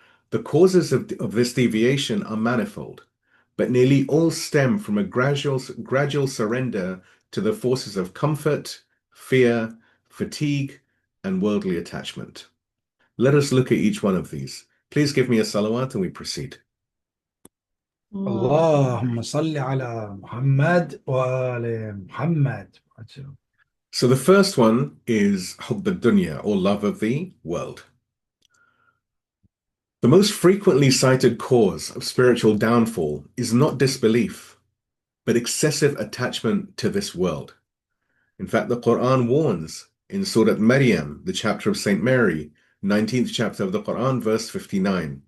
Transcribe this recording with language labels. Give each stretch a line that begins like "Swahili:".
English: The causes of this deviation are manifold, but nearly all stem from a gradual surrender to the forces of comfort, fear, fatigue, and worldly attachment. Let us look at each one of these. Please give me a salawat and we proceed.
Arabic: اللهم صل على محمد وآل محمد.
English: So the first one is hubb ad-dunya, or love of the world. The most frequently cited cause of spiritual downfall is not disbelief, but excessive attachment to this world. In fact, the Quran warns in Surah Maryam, the chapter of Saint Mary, 19th chapter of the Quran, verse 59.